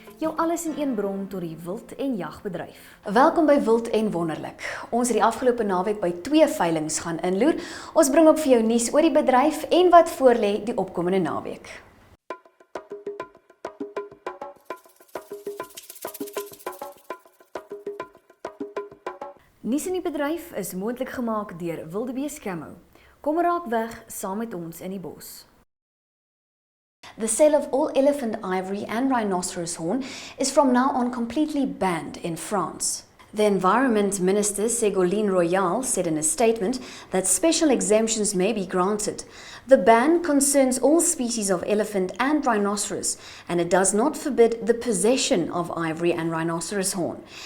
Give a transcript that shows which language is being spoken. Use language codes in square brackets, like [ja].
[af] Jou alles in een bron tot die wild en jagbedryf. Welkom by Wild en Wonderlik. Ons het die afgelope naweek by 2 veilinge gaan inloer. Ons bring ook vir jou nuus oor die bedryf en wat voorlê die opkomende naweek. Nuus in die bedryf is moontlik gemaak deur Wildebeest Camo. Kom raak weg saam met ons in die bos. [en] The sale of all elephant ivory and rhinoceros horn is from now on completely banned in France. The Environment Minister Ségolène Royal said in a statement that special exemptions may be granted. The ban concerns all species of elephant and rhinoceros, and it does not forbid the possession of ivory and rhinoceros horn.